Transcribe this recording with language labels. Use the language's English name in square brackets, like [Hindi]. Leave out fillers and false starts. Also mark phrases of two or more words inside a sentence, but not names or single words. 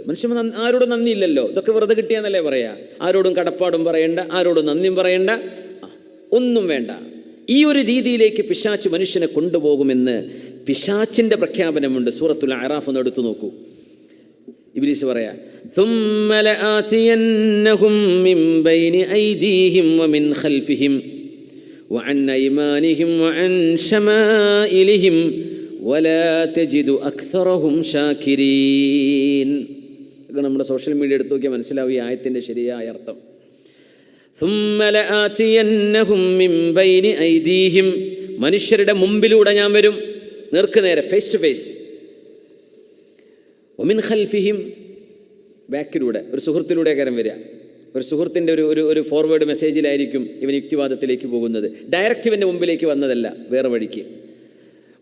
[Malayalam] മനുഷ്യൻ ആരോടും നന്ദിയില്ലല്ലോ, ഇതൊക്കെ വെറുതെ കിട്ടിയാന്നല്ലേ പറയാ. ആരോടും കടപ്പാടും പറയണ്ട, ആരോടും നന്ദിയും പറയണ്ട, ഒന്നും വേണ്ട. ഈ ഒരു രീതിയിലേക്ക് പിശാച്ച് മനുഷ്യനെ കൊണ്ടുപോകുമെന്ന് പിശാച്ചിന്റെ പ്രഖ്യാപനമുണ്ട്. സൂറത്തുൽ അറാഫ് ഒന്ന് എടുത്തു നോക്കൂ. ഇബ്ലീസ് പറയാ, [Arabic] ثُمَّ لَآتِيَنَّهُمْ مِنْ بَيْنِ أَيْدِيهِمْ وَمِنْ خَلْفِهِمْ وَعَنْ أَيْمَانِهِمْ وَعَنْ شَمَائِلِهِمْ وَلَا تَجِدُ أَكْثَرَهُمْ شَاكِرِينَ. [Malayalam] നമ്മുടെ [English] social media [Malayalam] എടുത്തു നോക്കിയാൽ മനസ്സിലാവും ഈ ആയത്തിന്റെ ശരിയായ അർത്ഥം. [Arabic] ثُمَّ لَآتِيَنَّهُمْ مِنْ بَيْنِ أَيْدِيهِمْ, [Malayalam] മനുഷ്യരുടെ മുമ്പിലൂടെ ഞാൻ വരും, നേർക്ക് നേരെ, [English] face to face. [Arabic] ومن خلفهم, [Malayalam] ബാക്കിലൂടെ, ഒരു സുഹൃത്തിലൂടെ കാര്യം വരിക. ഒരു സുഹൃത്തിൻ്റെ ഒരു ഫോർവേഡ് മെസ്സേജിലായിരിക്കും ഇവൻ യുക്തിവാദത്തിലേക്ക് പോകുന്നത്. ഡയറക്റ്റ് ഇവൻ്റെ മുമ്പിലേക്ക് വന്നതല്ല, വേറെ വഴിക്ക്.